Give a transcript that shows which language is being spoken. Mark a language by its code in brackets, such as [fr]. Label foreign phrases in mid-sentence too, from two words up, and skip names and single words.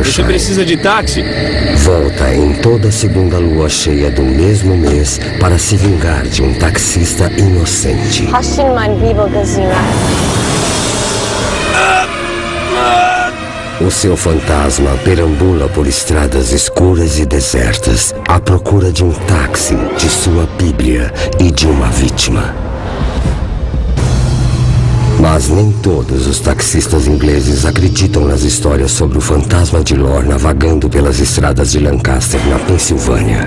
[pt] Você precisa de táxi? Volta em toda segunda lua cheia do mesmo mês para se vingar de um taxista inocente. [de] Hast du mein Bibo gesehen? [pt] O seu fantasma perambula por estradas escuras e desertas à procura de um táxi, de sua Bíblia e de uma vítima. Mas nem todos os taxistas ingleses acreditam nas histórias sobre o fantasma de Lorna vagando pelas estradas de Lancaster, na Pensilvânia.